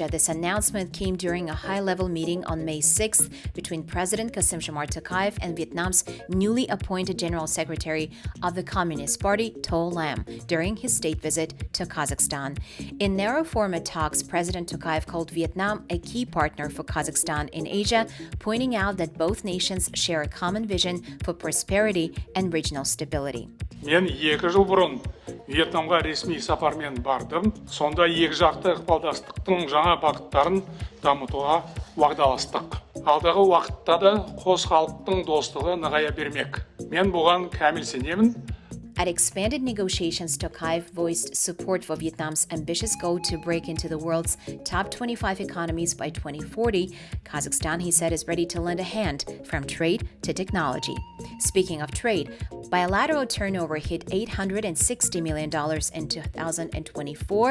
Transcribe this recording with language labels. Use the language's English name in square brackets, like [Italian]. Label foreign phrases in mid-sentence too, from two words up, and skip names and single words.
[English] This announcement came during a high-level meeting on May 6th between President Tokayev and Vietnam's newly appointed General Secretary of the Communist Party, To Lam, during his state visit to Kazakhstan. In narrow-format talks, President Tokayev called Vietnam a key partner for Kazakhstan in Asia, pointing out that both nations share a common vision for prosperity and regional stability. [Kazakh] Мен 2 жыл бұрын Вьетнамға ресми сапармен бардым. Сонда екіжақты ықпалдастықтың жаңа бағыттарын дамытуға уағдаластық. Алдағы уақытта да қос халықтың достығы нығая бермек. Мен бұған кәміл сенемін. [English] At expanded negotiations, Tokayev voiced support for Vietnam's ambitious goal to break into the world's top 25 economies by 2040. Kazakhstan, he said, is ready to lend a hand from trade to technology. Speaking of trade, bilateral turnover hit $860 million in 2024.